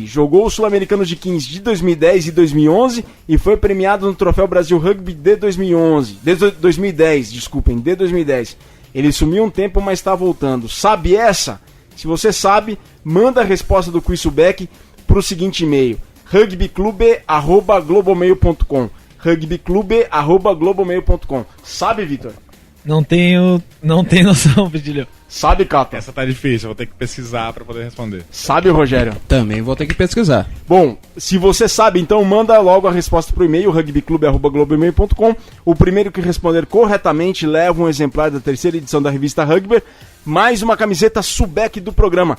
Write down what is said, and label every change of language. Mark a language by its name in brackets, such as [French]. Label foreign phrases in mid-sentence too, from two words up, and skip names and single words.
[Portuguese] Jogou os Sul-Americanos de 15 de 2010 e 2011 e foi premiado no Troféu Brasil Rugby de 2011. De 2010, desculpem, de 2010. Ele sumiu um tempo, mas tá voltando. Sabe essa? Se você sabe, manda a resposta do quiz Subec pro seguinte e-mail: rugbyclube@globomail.com. rugbyclube@globomail.com. Sabe, Vitor? Não tenho noção, Pedilho. Sabe, Cata? Essa tá difícil, eu vou ter que pesquisar pra poder responder. Sabe, Rogério? Também vou ter que pesquisar. Bom, se você sabe, então manda logo a resposta pro e-mail, rugbyclube@globomail.com. O primeiro que responder corretamente leva um exemplar da terceira edição da revista Rugby, mais uma camiseta Subec do programa.